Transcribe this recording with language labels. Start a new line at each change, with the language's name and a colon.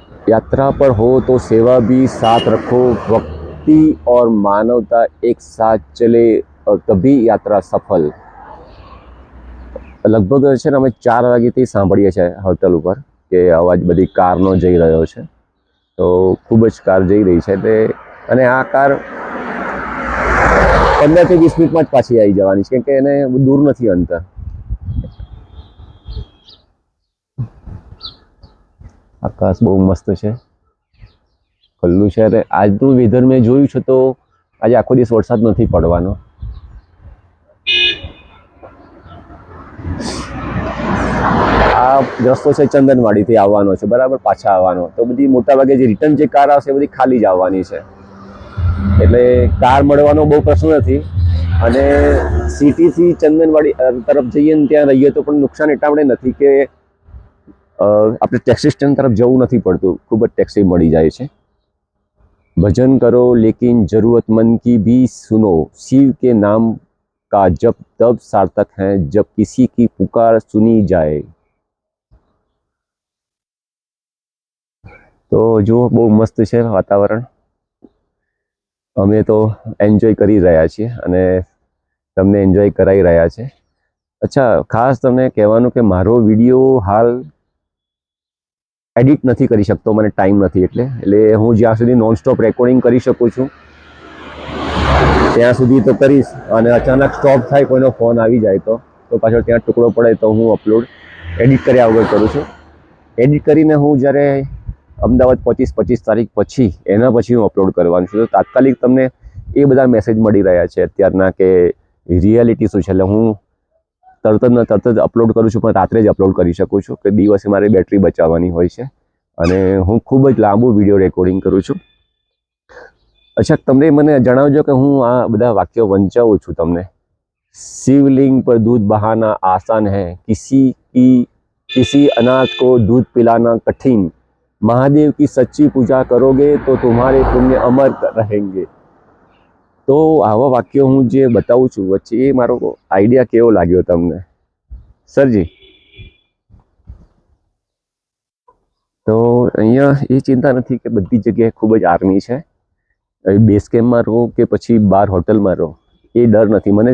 Hindi: यात्रा पर हो तो सेवा भी साथ रखो, भक्ति और मानवता एक साथ चले और तभी यात्रा सफल।
Gujarati: લગભગ છે ને અમે 4 વાગ્યાથી સાંભળીએ છીએ હોટલ ઉપર કે અવાજ બધી કારનો જઈ રહ્યો છે, તો ખૂબ જ કાર જઈ રહી છે એટલે, અને આ કાર 15થી 20 મિનિટમાં જ પાછી આવી જવાની છે, કેમ કે એને દૂર નથી અંતર। આકાશ બહુ મસ્ત છે, ખુલ્લું છે અને આજનું વેધર મેં જોયું છે તો આજે આખો દિવસ વરસાદ નથી પડવાનો। આ રસ્તો છે ચંદનવાડીથી આવવાનો છે, બરાબર, પાછા આવવાનો, તો બધી મોટાભાગે જે રિટર્ન જે કાર આવશે એ બધી ખાલી જ આવવાની છે, એટલે કાર મળવાનો બહુ પ્રશ્ન નથી। અને સિટીથી ચંદનવાડી તરફ જઈએ ને ત્યાં રહીએ તો પણ નુકસાન એટલા માટે નથી કે આપણે ટેક્સી સ્ટેન્ડ તરફ જવું નથી પડતું, ખૂબ જ ટેક્સી મળી જાય છે।
Hindi: भजन करो लेकिन जरूरतमंद की भी सुनो, शिव के नाम का जब तब सार्थक है जब किसी की पुकार सुनी जाए।
Gujarati: तो जो બહુ મસ્ત છે વાતાવરણ, અમે તો એન્જોય કરી રહ્યા છીએ અને તમને એન્જોય કરાવી રહ્યા છે। અચ્છા, ખાસ તમને કહેવાનું કે મારો વિડીયો હાલ એડિટ નથી કરી શકતો, મને ટાઈમ નથી, એટલે હું જ્યાં સુધી નોનસ્ટોપ રેકોર્ડિંગ કરી શકું છું ત્યાં સુધી તો કરીશ, અને અચાનક સ્ટોપ થાય, કોઈનો ફોન આવી જાય તો પાછળ ત્યાં ટુકડો પડે તો હું અપલોડ એડિટ કર્યા વગર કરું છું। એડિટ કરીને હું જ્યારે અમદાવાદ 25 તારીખ પછી એના પછી હું અપલોડ કરવાનું છું। તો તાત્કાલિક તમને એ બધા મેસેજ મળી રહ્યા છે અત્યારના કે રિયાલિટી શું છે, એટલે હું તરત જ અપલોડ કરું છું, પણ રાત્રે જ અપલોડ કરી શકું છું કે દિવસે મારે બેટરી બચાવવાની હોય છે અને હું ખૂબ જ લાંબુ વિડીયો રેકોર્ડિંગ કરું છું। અચ્છા, તમને મને જણાવજો કે હું આ બધા વાક્યો વંચાવું છું તમને।
Hindi: शिवलिंग पर दूध बहाना आसान है, किसी अनाथ को दूध पिलाना कठिन, महादेव की सच्ची पूजा करोगे तो तुम्हारे पुण्य अमर रहेंगे।
Gujarati: તો આવા વાક્યો હું જે બતાવું છું વચ્ચે, એ મારો આઈડિયા કેવો લાગ્યો તમને સરજી? તો અહીંયા એ ચિંતા નથી કે બધી જગ્યાએ ખૂબ જ આર્મી છે, બેઝ કેમ્પમાં રહો કે પછી બહાર હોટલમાં રહો, એ ડર નથી।